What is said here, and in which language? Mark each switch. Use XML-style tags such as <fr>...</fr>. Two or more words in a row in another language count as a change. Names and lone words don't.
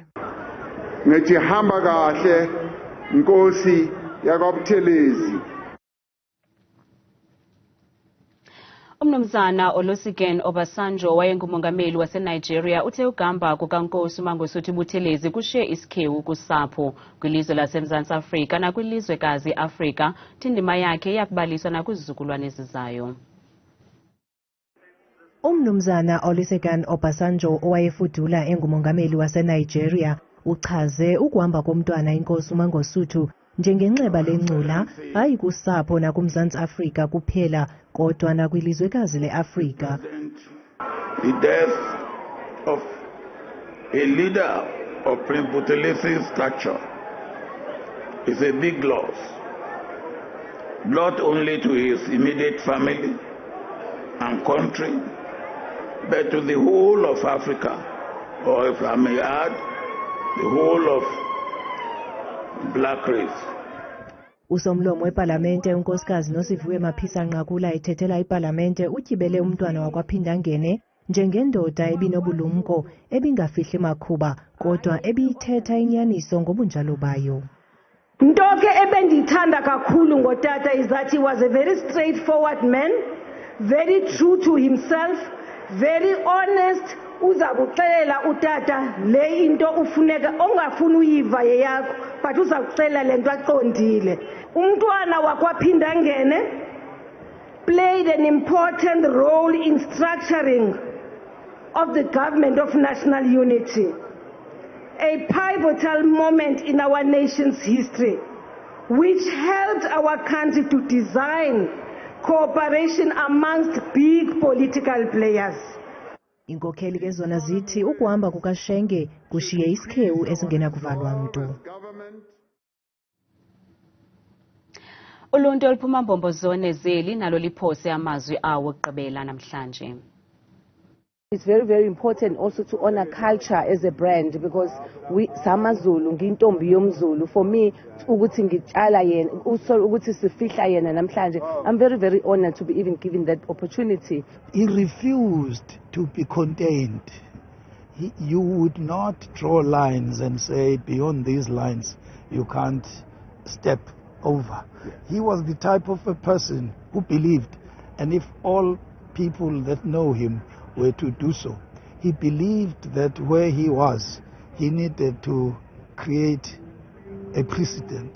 <zu>Ngithi hamba kahle Nkosi yakwaButhelezi.</zu> <xh>Umnumzana Olusegun Obasanjo wayengumongameli waseNigeria uthe ugamba kukaNkosi Mangosuthu Buthelezi kushiye isikhewu kusapho kwilizwe laseMzantsi Afrika nakwilizwekazi Afrika. Indima yakhe yakubaliswa nakuzizukulwane ezizayo. Umnumzana Olusegun Obasanjo owayefudula engumongameli waseNigeria uchaze ukuhamba komntwana iNkosi Mangosuthu njengenxeba lencula hayi kusapho nakuMzantsi Afrika kuphela kodwa nakwilizwekazi leAfrika.</xh> <en>The death of a leader of Prince Buthelezi's stature is a big loss, not only to his immediate family and country, but to the whole of Africa, or if I may add, the whole of black race.</en> <xh>Usomlomo weParlamente unkosikazi Nosiviwe Maphisa-Nqakula ethethela iParlamente utyibele umntwana wakwaphindangene njengendoda ebinobulumko ebingafihli makhuba kodwa ebiyithetha inyaniso ngobunjalo bayo. Into ke ebendiyithanda kakhulu ngotata</xh> <en>is that he was a very straightforward man, very true to himself, very honest.</en> <xh>Uza kuxelela utata le into ufuneka ongafuni uyiva yeyakho but uza kuxelela lento aqondile. Umntwana wakwaphindangene</xh> <en>played an important role in structuring of the government of national unity, a pivotal moment in our nation's history which helped our country to design cooperation amongst big political players.</en> <xh>Inkokheli ke zona zithi ukuhamba kukaShenge kushiye isikhewu esingena kuvalwa mntu. Uluntu oluphuma mbombozone zeli nalo liphose amazwi awo okugqibela namhlanje.</xh> <en>It's very, very important also to honor culture as a brand because we</en> <zu>samazulu ngintombi yomzulu.</zu> <en>For me</en> <zu>ukuthi ngitshala yena ukuthi sifihla yena namhlanje.</zu> <en>I'm very, very honored to be even given that opportunity. He refused to be contained. You would not draw lines and say beyond these lines you can't step over. He was the type of a person who believed, and if all people that know him were to do so, he believed that where he was, he needed to create a precedent.</en>